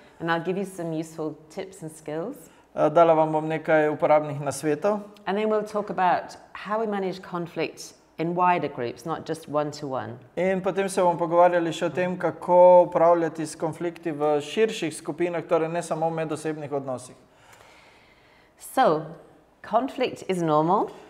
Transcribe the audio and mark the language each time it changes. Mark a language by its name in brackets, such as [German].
[English] And I'll give you some useful tips and skills. [Slovenian] Dala vam bom nekaj uporabnih nasvetov. [English] And then we'll talk about how we manage conflict in wider groups, not just one-to-one. [Slovenian] In potem se bomo pogovarjali še o tem, kako upravljati s konflikti v širših skupinah, torej ne samo v medosebnih odnosih. [English] So, conflict is normal.